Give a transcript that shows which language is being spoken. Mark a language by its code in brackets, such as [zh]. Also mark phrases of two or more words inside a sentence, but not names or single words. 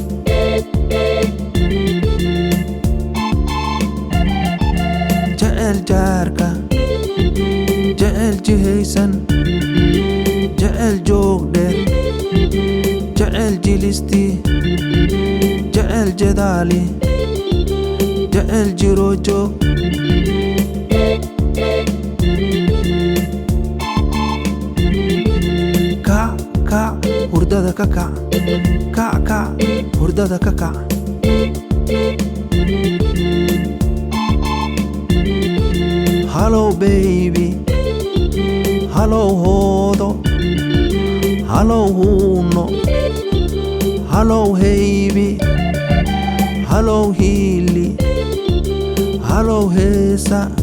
[so] jecel jaarka jecel jihaysan jecel joog dheer jecel jilisti jecel jadaali jecel jiro joog Kac Kac hurdada ka kac Kac Kac hurdada ka kac [en] Hello baby [so] Hello hoodo Hello huuno Hello haybi Hello hiili Hello heesa